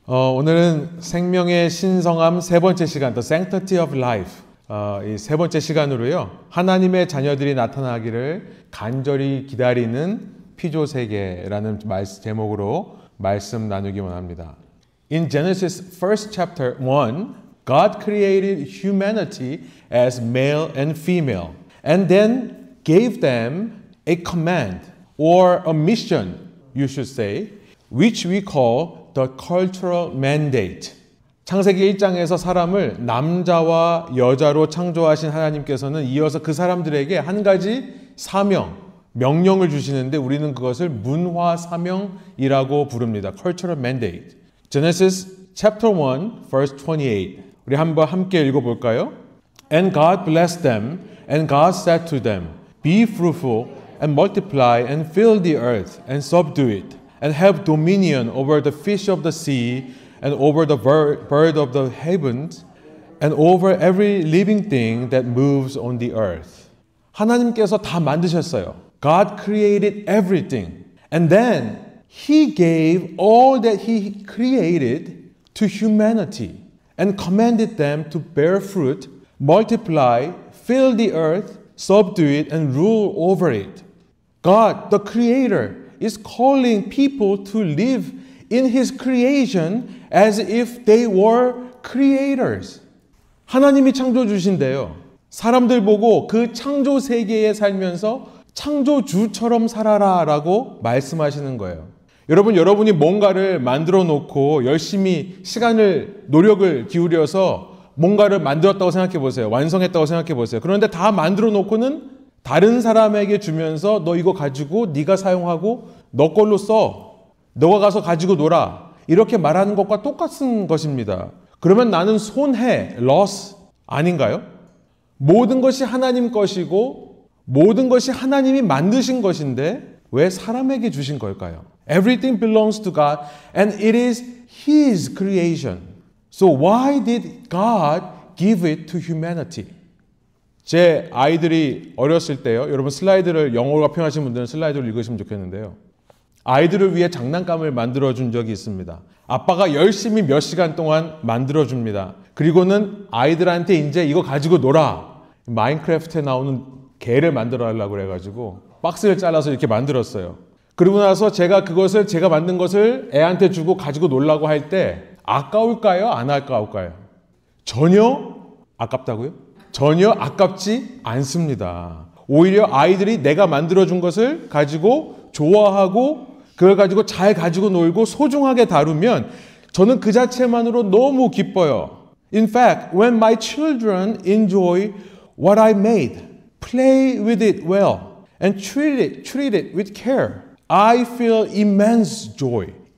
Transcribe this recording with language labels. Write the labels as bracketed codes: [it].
[ko] 오늘은 생명의 신성함 세 번째 시간, [en] The Sanctity of Life. [ko] 이 세 번째 시간으로요, 하나님의 자녀들이 나타나기를 간절히 기다리는 피조세계라는 제목으로 말씀 나누기 원합니다. [en] In Genesis 1st chapter 1, God created humanity as male and female, and then gave them a command or a mission, you should say, which we call the cultural mandate. [ko] 창세기 1장에서 사람을 남자와 여자로 창조하신 하나님께서는 이어서 그 사람들에게 한 가지 사명, 명령을 주시는데 우리는 그것을 문화 사명이라고 부릅니다. [en] Cultural mandate. Genesis chapter 1, verse 28. [ko] 우리 한번 함께 읽어볼까요? [en] And God blessed them, and God said to them, Be fruitful and multiply and fill the earth and subdue it, and have dominion over the fish of the sea, and over the bird of the heavens, and over every living thing that moves on the earth. [ko] 하나님께서 다 만드셨어요. [en] God created everything. And then He gave all that He created to humanity and commanded them to bear fruit, multiply, fill the earth, subdue it, and rule over it. God, the Creator, is calling people to live in His creation as if they were creators. [ko] 하나님이 창조 주신대요. 사람들 보고 그 창조 세계에 살면서 창조주처럼 살아라 라고 말씀하시는 거예요. 여러분이 뭔가를 만들어 놓고 열심히 노력을 기울여서 뭔가를 만들었다고 생각해 보세요. 완성했다고 생각해 보세요. 그런데 다 만들어 놓고는 다른 사람에게 주면서 너 이거 가지고 네가 사용하고 너 걸로 써. 너가 가서 가지고 놀아. 이렇게 말하는 것과 똑같은 것입니다. 그러면 나는 손해, loss 아닌가요? 모든 것이 하나님 것이고 모든 것이 하나님이 만드신 것인데 왜 사람에게 주신 걸까요? [en] Everything belongs to God and it is His creation. So why did God give it to humanity? [ko] 제 아이들이 어렸을 때요. 여러분 슬라이드를 영어가 편하신 분들은 슬라이드를 읽으시면 좋겠는데요. 아이들을 위해 장난감을 만들어준 적이 있습니다. 아빠가 열심히 몇 시간 동안 만들어줍니다. 그리고는 아이들한테 이제 이거 가지고 놀아. 마인크래프트에 나오는 개를 만들어 하려고 그래가지고 박스를 잘라서 이렇게 만들었어요. 그리고 나서 제가 만든 것을 애한테 주고 가지고 놀라고 할 때 아까울까요? 안 아까울까요? 전혀 아깝다고요? 전혀 아깝지 않습니다. 오히려 아이들이 내가 만들어준 것을 가지고 좋아하고 그걸 가지고 잘 가지고 놀고 소중하게 다루면 저는 그 자체만으로 너무 기뻐요. [en] In fact, when my children enjoy what I made, play with it well, and treat it with care, I feel immense joy.